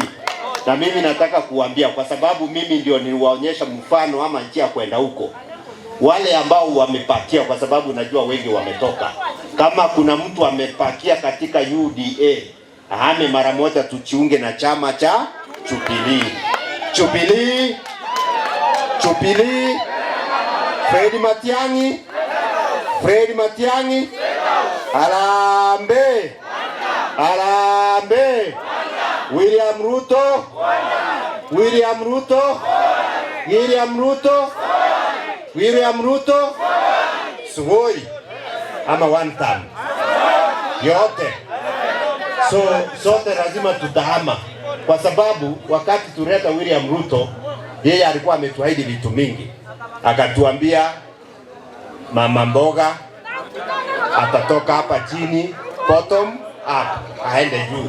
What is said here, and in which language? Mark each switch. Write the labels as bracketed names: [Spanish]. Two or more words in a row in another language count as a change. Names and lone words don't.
[Swahili] Na mimi nataka kuambia, kwa sababu mimi ndio niliwaonyesha mfano ama njia kwenda huko, wale ambao wamepakia, kwa sababu najua wengi wametoka, kama kuna mtu amepakia katika UDA ahame mara moja, tujiunge na chama cha Jubilee. Jubilee, Jubilee, Fred Matiang'i, Fred Matiang'i, Harambee, Harambee, William Ruto, William Ruto, William Ruto, William Ruto, Sugoi ama [English] one time [Swahili] yote. So sote lazima tutahama, kwa sababu wakati tuleta William Ruto yeye alikuwa ametuahidi vitu mingi. Akatuambia mama mboga atatoka hapa chini [English] bottom up [Swahili] aende juu.